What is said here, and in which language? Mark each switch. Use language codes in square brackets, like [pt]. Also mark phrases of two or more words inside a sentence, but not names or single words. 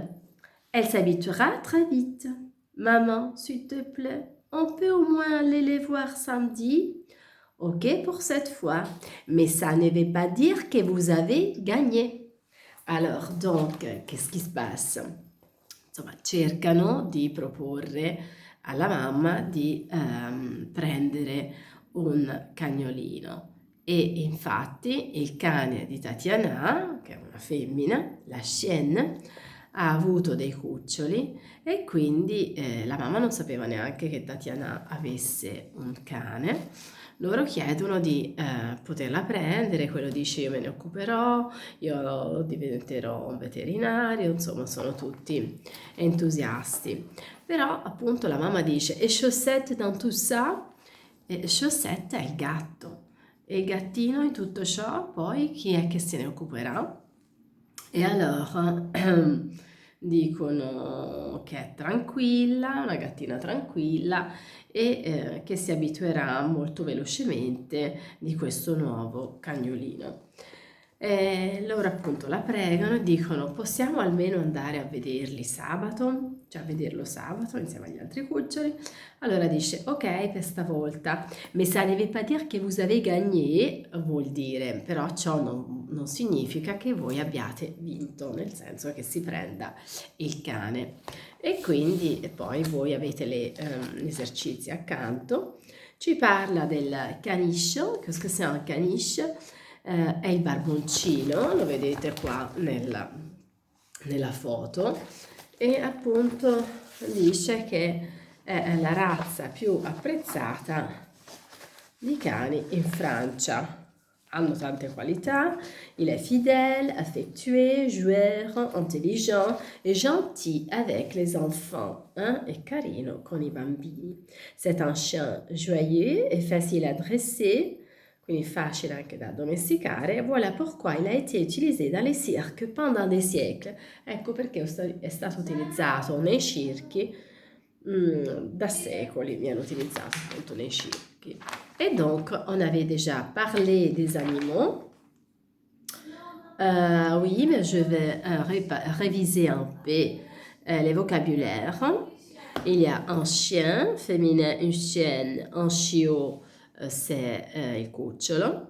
[fr] Elle s'habituera très vite. Maman, s'il te plaît, on peut au moins aller les voir samedi? Ok pour cette fois, mais ça ne veut pas dire que vous avez gagné. Alors, donc, qu'est-ce qui se passe? [it] Insomma, cercano di proporre alla mamma di prendere un cagnolino. E infatti il cane di Tatiana, che è una femmina, la Chien, ha avuto dei cuccioli e quindi la mamma non sapeva neanche che Tatiana avesse un cane. Loro chiedono di poterla prendere, quello dice io me ne occuperò, io diventerò un veterinario, insomma sono tutti entusiasti. Però appunto la mamma dice e Chaussette [fr] dans tout ça? [it] E Chaussette è il gatto. E il gattino in tutto ciò poi chi è che se ne occuperà? E allora dicono che è tranquilla, una gattina tranquilla e che si abituerà molto velocemente di questo nuovo cagnolino. E loro appunto la pregano e dicono possiamo almeno andare a vederli sabato, cioè a vederlo sabato insieme agli altri cuccioli. Allora dice ok per stavolta, [fr] mais ça ne veut pas dire que vous avez gagné, [it] vuol dire, però ciò non significa che voi abbiate vinto, nel senso che si prenda il cane. E quindi e poi voi avete gli esercizi accanto. Ci parla del [fr] caniche, qu'est-ce que c'est un caniche? [it] È il barboncino, lo vedete qua nella foto, e appunto dice che è la razza più apprezzata di cani in Francia. Hanno tante qualità, [fr] il est fidèle, affectueux, joueur, intelligent et gentil avec les enfants, hein, [it] e carino con i bambini. [fr] C'est un chien joyeux et facile à dresser, [it] quindi facile anche da domesticare. [fr] Voilà pourquoi il a été utilisé dans les cirques pendant des siècles. [it] Ecco perché è stato utilizzato nei circhi da secoli, viene utilizzato appunto nei circhi. [fr] Et donc, on avait déjà parlé des animaux. Oui, mais je vais réviser un peu les vocabulaires. Il y a un chien féminin, une chienne, un chiot, c'est [it] il cucciolo.